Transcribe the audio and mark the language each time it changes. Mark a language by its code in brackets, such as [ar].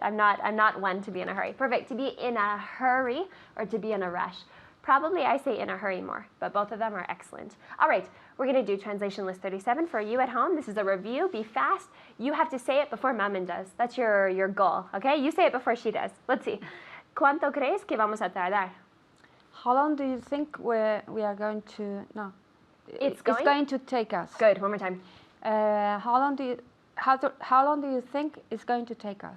[en] I'm not one to be in a hurry. Perfect. To be in a hurry or to be in a rush. Probably I say in a hurry more, but both of them are excellent. All right, we're going to do translation list 37 for you at home. This is a review. Be fast. You have to say it before Maman does. That's your goal, okay? You say it before she does. Let's see. [es] ¿Cuánto crees que vamos a tardar? [en] How long do you think we are going to... No. It's going to take us. Good. One more time. How long do you think it's going to take us?